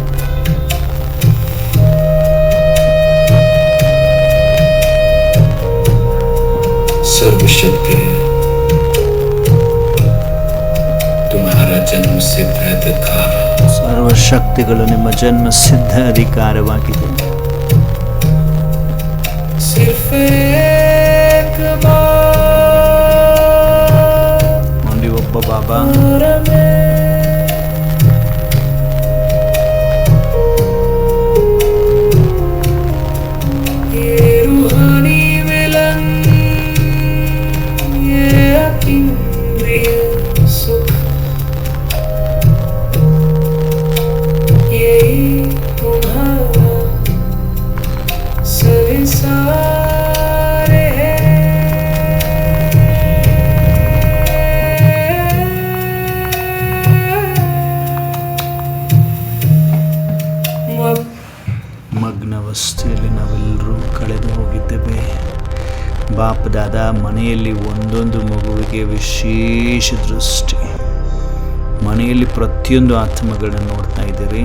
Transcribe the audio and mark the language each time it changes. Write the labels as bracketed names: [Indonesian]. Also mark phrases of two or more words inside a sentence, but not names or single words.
[Hindi] सर्वशक्ति तुम्हारा जन्म सिद्ध अधिकार [Kannada] ಸರ್ವಶಕ್ತಿಗಳು ನಿಮ್ಮ ಜನ್ಮ ಸಿದ್ಧ ಅಧಿಕಾರವಾಗಿದೆ. [Hindi] सिर्फ एक बार [Kannada] ಓನ್ಲಿ ಒಬ್ಬ ಬಾಬಾ [Hindi] और मैं ये रूहानी मिलन ये अतीन्द्रिय सुख यही तुम्हारा संसार है [Kannada] ಮಗ್ನಾವಸ್ಥೆಯಲ್ಲಿ ನಾವೆಲ್ಲರೂ ಕಳೆದು ಹೋಗಿದ್ದೇವೆ. ಬಾಪ್ ದಾದಾ ಮನೆಯಲ್ಲಿ ಒಂದೊಂದು ಮಗುವಿಗೆ ವಿಶೇಷ ದೃಷ್ಟಿ, ಮನೆಯಲ್ಲಿ ಪ್ರತಿಯೊಂದು ಆತ್ಮಗಳನ್ನ ನೋಡ್ತಾ ಇದ್ದೀರಿ.